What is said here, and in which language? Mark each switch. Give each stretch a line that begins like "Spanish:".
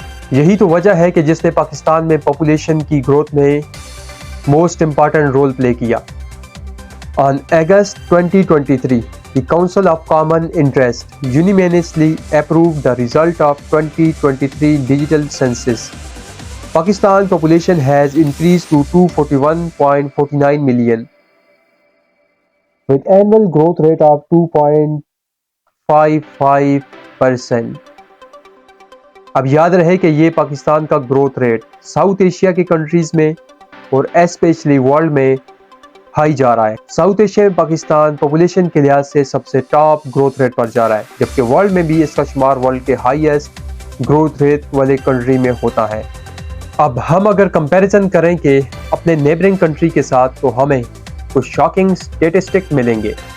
Urdu: یہی تو وجہ ہے کہ جس نے پاکستان میں پاپولیشن کی گروتھ میں موسٹ امپارٹنٹ رول پلے کیا۔
English: On August 2023, the Council of Common Interest unanimously approved the result of 2023 digital census. Pakistan population has increased to 241.49 million with annual growth rate of 2.55%.
Urdu: اب یاد رہے کہ یہ پاکستان کا growth rate south Asia کی countries میں اور اسپیشلی ورلڈ میں ہائی جا رہا ہے۔ ساؤتھ ایشیا میں پاکستان پاپولیشن کے لحاظ سے سب سے ٹاپ گروتھ ریٹ پر جا رہا ہے، جبکہ ورلڈ میں بھی اس کا شمار ورلڈ کے ہائیسٹ گروتھ ریٹ والے کنٹری میں ہوتا ہے۔ اب ہم اگر کمپیریزن کریں کہ اپنے نیبرنگ کنٹری کے ساتھ تو ہمیں کچھ شاکنگ سٹیٹسٹک ملیں گے۔